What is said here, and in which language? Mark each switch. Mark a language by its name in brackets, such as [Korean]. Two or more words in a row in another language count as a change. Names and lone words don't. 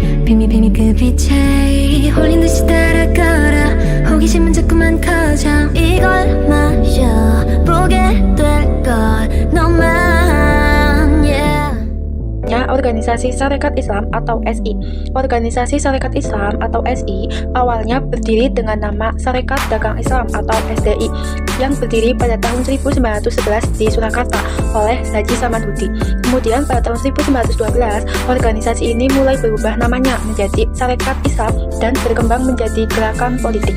[Korean] 비밀 그 빛에 홀린 듯이 따라가라 호기심은 자꾸만 커져 이걸 마셔 보게 될걸 너만 yeah. [Indonesian] Organisasi Sarekat Islam atau SI. Organisasi Sarekat Islam atau SI awalnya berdiri dengan nama Sarekat Dagang Islam atau SDI yang berdiri pada tahun 1911 di Surakarta oleh Haji Samanhudi. Kemudian pada tahun 1912 organisasi ini mulai berubah namanya menjadi Sarekat Islam dan berkembang menjadi gerakan politik.